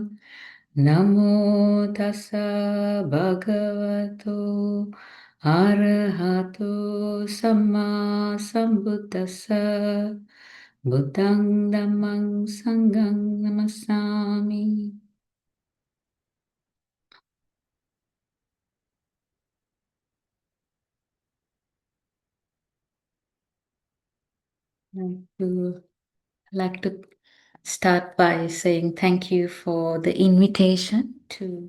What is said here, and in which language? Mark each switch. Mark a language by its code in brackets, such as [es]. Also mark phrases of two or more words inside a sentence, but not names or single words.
[pi] Namo tassa bhagavato arahato samma sambuddhassa. Buddhang Dhammang Sanghang Namasami. [en] I'd like to start by saying thank you for the invitation to